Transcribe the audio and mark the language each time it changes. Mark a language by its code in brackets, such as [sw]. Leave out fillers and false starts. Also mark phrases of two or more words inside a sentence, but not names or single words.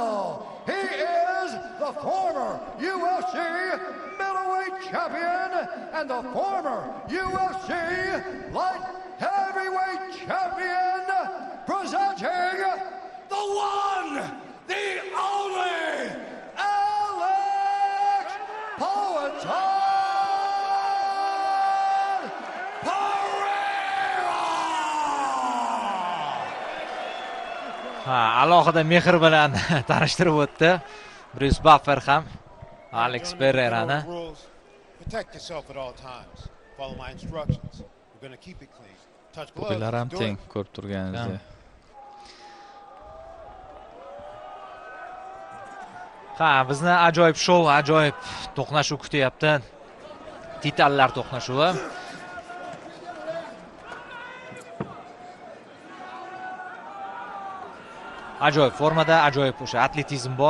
[en] He is the former UFC middleweight champion and the former UFC light heavyweight champion, presenting the one, the only, Alex Poatan Pereira. [uz] Alohida mehr bilan tanishtirib o'tdi Bruce Buffer ham Alex Pereirani. [en] Protect yourself at all times. Follow my instructions. We're going to keep it clean. Touch gloves. [uz] Bular ham teng ko'rib turganingizdek. Bizni ajoyib shou, ajoyib to'qnashuv kutyapti. Titanlar to'qnashuvi. Ajoyib formada, ajoyib o'sha atletizm bor.